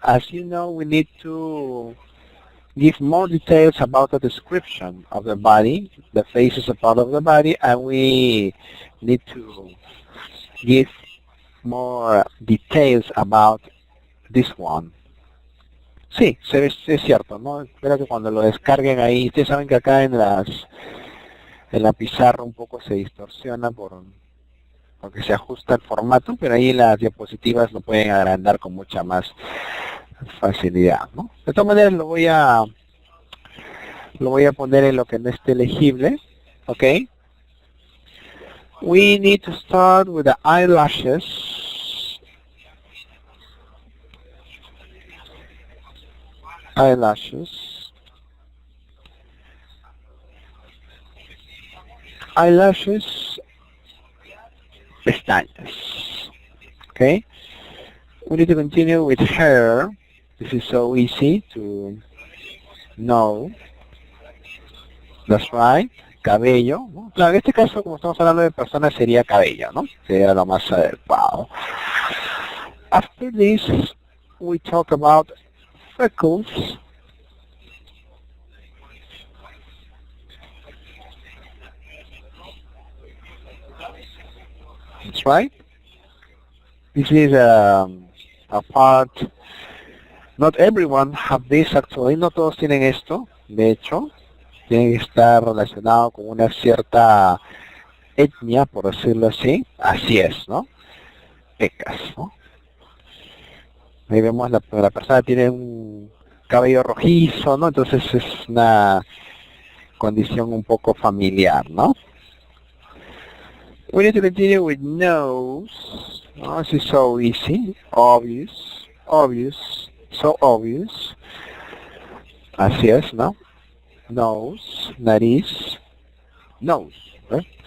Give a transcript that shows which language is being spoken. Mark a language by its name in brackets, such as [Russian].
[English] As you know, we need to give more details about the description of the body. The face is a part of the body, and we need to give more details about this one. [Spanish] Sí, es cierto, ¿no? Espero que cuando lo descarguen ahí, ustedes saben que acá en la pizarra un poco se distorsiona porque se ajusta el formato, pero ahí las diapositivas lo pueden agrandar con mucha más facilidad, ¿no? De todas maneras lo voy a poner en lo que no esté legible, ¿ok? [English] We need to start with the eyelashes. Eyelashes. Eyelashes. Pestañas. Okay. We need to continue with hair. This is so easy to know. That's right. Cabello, ¿no? [Spanish] Claro, en este caso, como estamos hablando de personas, sería cabello, ¿no? Sería lo más adecuado. [English] After this, we talk about freckles. That's right. This is a part. Not everyone have this actually. [Spanish] No todos tienen esto. De hecho, tiene que estar relacionado con una cierta etnia, por decirlo así. Así es, ¿no? Pecas, ¿no? Ahí vemos la persona tiene un cabello rojizo, ¿no? Entonces es una condición un poco familiar, ¿no? [English] We need to continue with nose. Oh, this is so easy. Obvious. So obvious. [Spanish] Así es, ¿no? [English] Nose, nariz, nose, right?